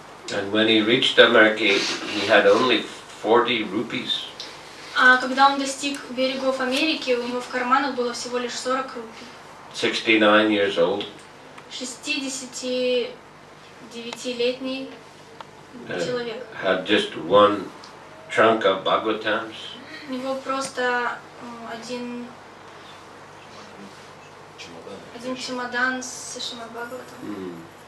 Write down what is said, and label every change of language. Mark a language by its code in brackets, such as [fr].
[en] And when he reached America, he had only 40 rupees. [ru] А когда он достиг берегов Америки, у него в карманах было всего лишь 40 рупий. [en] 69 years old. [ru] 69-летний человек. [en] Had just one trunk of Bhagavatams. [ru] У него просто один чемодан с Шримад Бхагаватом.